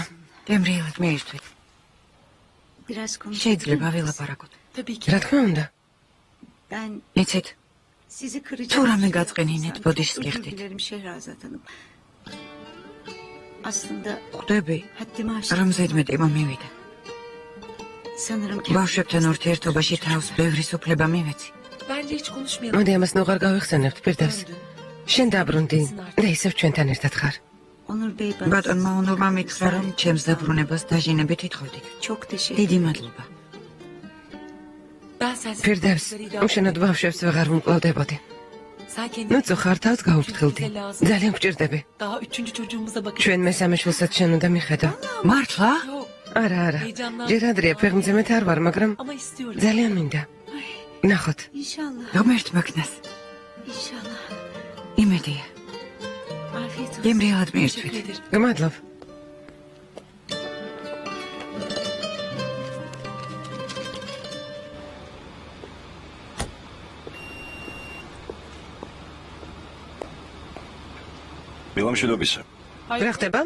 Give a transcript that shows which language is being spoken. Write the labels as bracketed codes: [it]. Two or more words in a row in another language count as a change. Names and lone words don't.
[ka] გემრიელად მეირთვით. შეიძლება ვილაპარაკოთ. [tr] Tabii ki. [ka] რა თქმა უნდა. იცით, თუ რამე გაწყენინეთ, ბოდიშს გიხდით. ხვდები, რომ ზედმეტი მომივიდა. ბავშვებთან ურთიერთობაში თავს ბევრი სუფლება მივეცი. [tr] Bence hiç konuşmayalım. [ka] მოდი ამას ნუღარ გავიხსენებთ პირდავს. შენ დაბრუნდი და ისევ ჩვენთან ერთად ხარ. ბატონმა უნურმა მითხრა, რომ ჩემს დაბრუნებას დაჟინებით ითხოვდით. დიდი მადლობა. [tr] Ben sensiz [ka] პირდავს, უშენოდ ბავშვებს ვეღარ ვუმკლავდებოდი. [tr] Sen kendin [ka] ნუ ხარ თავს გაუფრთხილდი. ძალიან გჭირდები. [tr] daha üçüncü çocuğumuza bakın. [ka] ჩვენ მესამე შვილსაც შენ უნდა მიხედო. მართლა? არა, არა. ჯერ ადრეა ფეხმძიმეთ არ ვარ, მაგრამ [tr] Ama istiyorum. [ka] ძალიან მინდა. ნახოთ. რომერთ მაგნას? იმედია. გემრიელად მეირთვით. [tr] Teşekkür ederim. [ka] გმადლობ. მილამშვიდობისა. რა ხდება?